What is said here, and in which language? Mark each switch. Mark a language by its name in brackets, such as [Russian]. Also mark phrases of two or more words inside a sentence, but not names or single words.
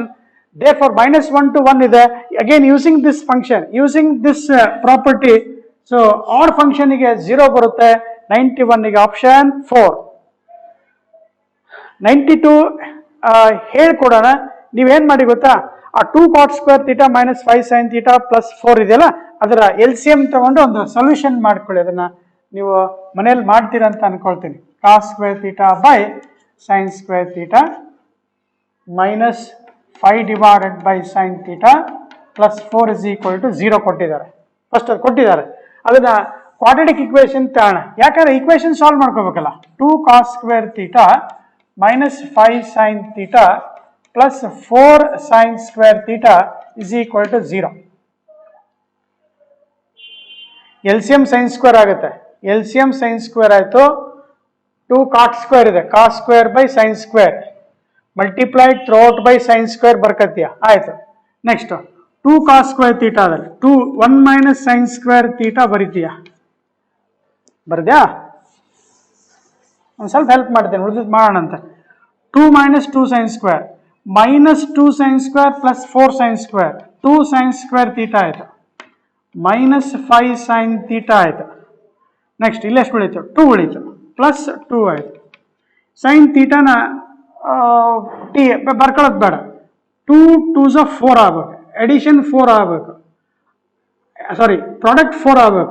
[English] Therefore minus 1 to 1 [Kannada] ಇದೆ. [English] Again using this function, using this property, so odd function [Kannada] ಗೆ 0 ಬರುತ್ತೆ. 91 ಗೆ [English] option 4. [Kannada] 92 ಹೇಳ್ಕೊಡೋಣ. ನೀವೇನ್ ಮಾಡಿ ಗೊತ್ತಾ, ಆ [English] 2 cot square theta minus 5 sin theta plus 4 [Kannada] ಇದೆಯಲ್ಲ, ಅದರ LCM ತಗೊಂಡು ಒಂದು ಸೊಲ್ಯೂಷನ್ ಮಾಡ್ಕೊಳ್ಳಿ. ಅದನ್ನ ನೀವು ಮನೆಯಲ್ಲಿ ಮಾಡ್ತೀರಾ ಅಂತ ಅನ್ಕೊಳ್ತೀನಿ. [English] cos square theta by sin square theta minus 5 divided by sin theta plus 4 is equal to 0 [Kannada] ಕೊಟ್ಟಿದ್ದಾರೆ. ಫಸ್ಟ್ ಅದು ಕೊಟ್ಟಿದ್ದಾರೆ, ಅದನ್ನ [English] quadratic equation [Kannada] ತಗೋಣ. ಯಾಕಂದ್ರೆ ಇಕ್ವೇಶನ್ ಸಾಲ್ವ್ ಮಾಡ್ಕೋಬೇಕಲ್ಲ. [English] 2 cos square theta minus 5 sin theta plus 4 sin square theta is equal to 0. LCM sin square [Kannada] ಆಗುತ್ತೆ. [English] LCM sin square [Kannada] ಆಯ್ತು. [English] 2 cot square [Kannada] ಇದೆ, [English] cos square by sin square multiplied throughout by sin square [Kannada] ಬರ್ಕತ್ತೀಯ, ಆಯ್ತು. ನೆಕ್ಸ್ಟ್ [English] 2 cos square theta [Kannada] ಅದಲ್ಲಿ [English] 1 minus sin square theta [Kannada] ಬರೀತೀಯ, ಬರ್ದ್ಯಾ? ಒಂದು ಸ್ವಲ್ಪ ಹೆಲ್ಪ್ ಮಾಡ್ತೇನೆ, ಉಳಿದಿದ್ದು ಮಾಡೋಣ ಅಂತ. [English] 2 minus 2 sin square minus 2 sin square plus 4 sin square 2 sin square theta [Kannada] ಆಯಿತು, [English] minus 5 sin theta [Kannada] ಆಯಿತು. ನೆಕ್ಸ್ಟ್ ಇಲ್ಲಿ ಎಷ್ಟು ಉಳಿತು? 2 ಉಳಿತು, ಪ್ಲಸ್ 2 ಆಯಿತು. [English] sin theta [Kannada] ನ ಟಿ ಬರ್ಕೊಳ್ಳೋದು ಬೇಡ, 2 2s 4 ಆಗಬೇಕು, ಎಡಿಷನ್ 4 ಆಗಬೇಕು, ಸಾರಿ ಪ್ರಾಡಕ್ಟ್ 4 ಆಗಬೇಕು.